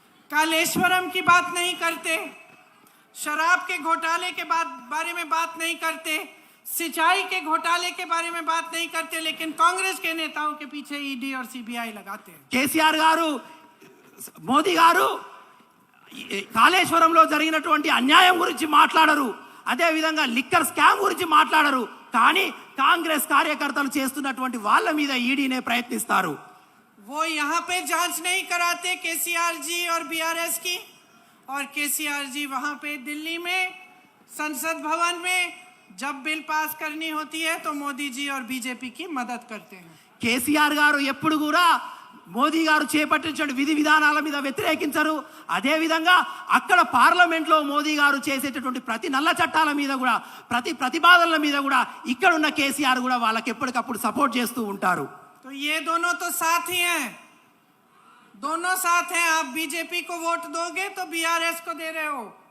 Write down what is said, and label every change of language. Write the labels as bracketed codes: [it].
[hi] कालेश्वरम की बात नहीं करते, शराब के घोटाले के बारे में बात नहीं करते, सिंचाई के घोटाले के बारे में बात नहीं करते, लेकिन कांग्रेस के नेताओं के पीछे ईडी और सीबीआई लगाते हैं. [te] కేసీఆర్ గారు, మోదీ గారు కాళేశ్వరంలో జరిగినటువంటి అన్యాయం గురించి మాట్లాడరు, అదే విధంగా లిక్కర్ స్కామ్ గురించి మాట్లాడరు. కానీ కాంగ్రెస్ కార్యకర్తలు చేస్తున్నటువంటి వాళ్ళ మీద ఈడీనే ప్రయత్నిస్తారు. [hi] वो यहाँ पे जांच नहीं कराते केसीआर जी और बीआरएस की, और केसीआर जी वहाँ पे दिल्ली में संसद भवन में जब बिल पास करनी होती है तो मोदी जी और बीजेपी की मदद करते हैं. [te] కేసీఆర్ గారు ఎప్పుడు కూడా మోదీ గారు చేపట్టించిన విధి విధానాల మీద వ్యతిరేకించరు. అదే విధంగా అక్కడ పార్లమెంట్లో మోదీ గారు చేసేటటువంటి ప్రతి నల్ల చట్టాల మీద కూడా, ప్రతి ప్రతిపాదనల మీద కూడా ఇక్కడ ఉన్న కేసీఆర్ కూడా వాళ్ళకి ఎప్పటికప్పుడు సపోర్ట్ చేస్తూ ఉంటారు. [hi] तो ये दोनों तो साथ ही हैं, दोनों साथ हैं. आप बीजेपी को वोट दोगे तो बीआरएस को दे रहे हो.